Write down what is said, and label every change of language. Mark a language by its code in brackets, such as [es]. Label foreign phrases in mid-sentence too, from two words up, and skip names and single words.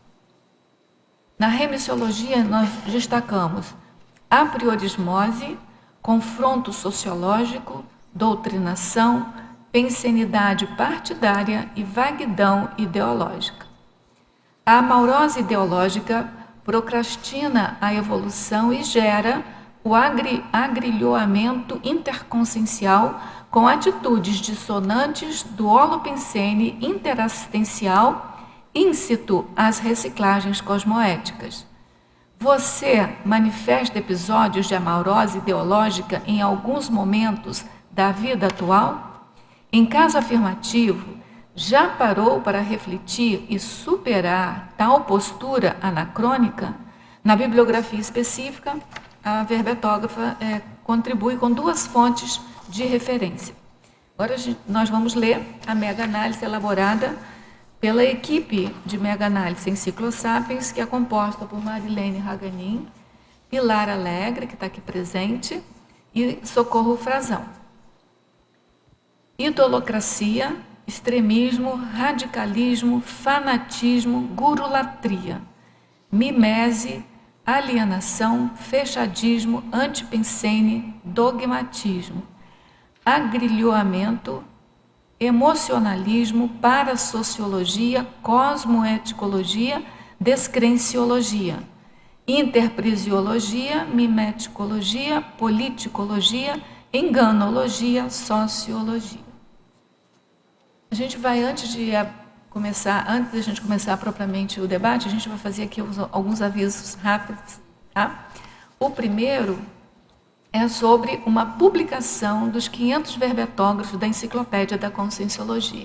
[pt] Na remissiologia, nós destacamos a priorismose, confronto sociológico, doutrinação, pensenidade partidária e vaguidão ideológica. A maurose ideológica procrastina a evolução e gera o agrilhoamento interconsciencial com atitudes dissonantes do holopensene interassistencial íncito às reciclagens cosmoéticas. Você manifesta episódios de amaurose ideológica em alguns momentos da vida atual? Em caso afirmativo, já parou para refletir e superar tal postura anacrônica? Na bibliografia específica, a verbetógrafa contribui com 2 fontes de referência. Agora nós vamos ler a mega-análise elaborada pela equipe de mega-análise Enciclosapiens, que é composta por Marilene Raganin, Pilar Alegre, que está aqui presente, e Socorro Frazão. Idolocracia, extremismo, radicalismo, fanatismo, gurulatria, mimese, alienação, fechadismo, antipensene, dogmatismo, agrilhoamento, emocionalismo, parasociologia, cosmoeticologia, descrenciologia, interprisiologia, mimeticologia, politicologia, enganologia, sociologia. A gente vai, antes da gente começar propriamente o debate, a gente vai fazer aqui alguns avisos rápidos, tá? O primeiro é sobre uma publicação dos 500 verbetógrafos da Enciclopédia da Conscienciologia.